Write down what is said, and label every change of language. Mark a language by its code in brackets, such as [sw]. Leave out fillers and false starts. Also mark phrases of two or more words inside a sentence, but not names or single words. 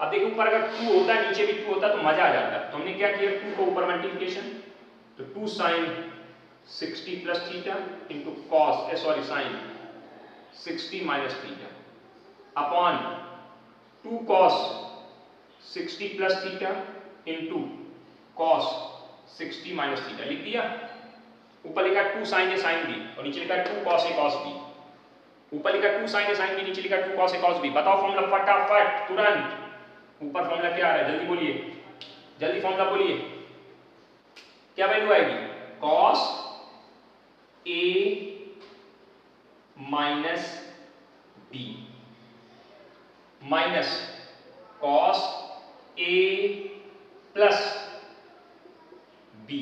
[hi] अब देखो ऊपर अगर 2 होता नीचे भी 2 होता तो मजा आ जाता। तो हमने क्या किया, 2 को ऊपर मल्टीप्लिकेशन, तो [en] 2 sine 60 plus theta into cos sine 60 minus theta upon 2 cos 60 plus theta into cos 60 minus theta. [hi] लिख दिया। ऊपर लिखा [en] 2 sin a sin b [hi] और नीचे लिखा [en] 2 cos a cos b। [hi] ऊपर लिखा [en] 2 sin a sin b, [hi] नीचे लिखा [en] 2 cos a cos b। [hi] बताओ फॉर्मूला फटाफट, तुरंत। ऊपर फॉर्मूला क्या आ रहा है, जल्दी बोलिए, जल्दी फॉर्मूला बोलिए। क्या वैल्यू आएगी? [en] cos a minus b minus cos a plus b.